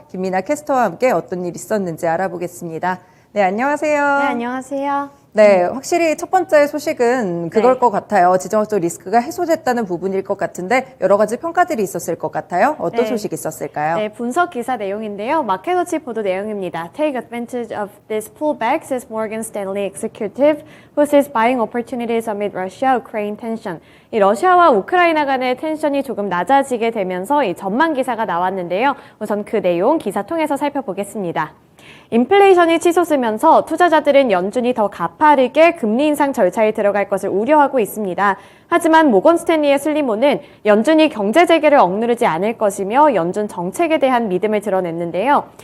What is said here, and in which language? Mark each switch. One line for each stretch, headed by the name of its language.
Korean: 김민아 캐스터와 함께 어떤 일 있었는지 알아보겠습니다. 네, 안녕하세요. 네, 안녕하세요. 네, 확실히 첫 번째 소식은 그걸 것 같아요. 지정학적 리스크가 해소됐다는 부분일 것 같은데 여러 가지 평가들이 있었을 것 같아요. 어떤 소식이 있었을까요? 네, 분석 기사 내용인데요. 마켓워치 보도 내용입니다.
English: Take advantage of this pullback, says Morgan Stanley executive who sees buying opportunities amid Russia-Ukraine tension.
Korean: 이 러시아와 우크라이나 간의 텐션이 조금 낮아지게 되면서 이 전망 기사가 나왔는데요. 우선 그 내용 기사 통해서 살펴보겠습니다. 인플레이션이 치솟으면서 투자자들은 연준이 더 가파르게 금리 인상 절차에 들어갈 것을 우려하고 있습니다. 하지만 모건 스탠리의 슬리모는 연준이 경제 재개를 억누르지 않을 것이며 연준 정책에 대한 믿음을 드러냈는데요.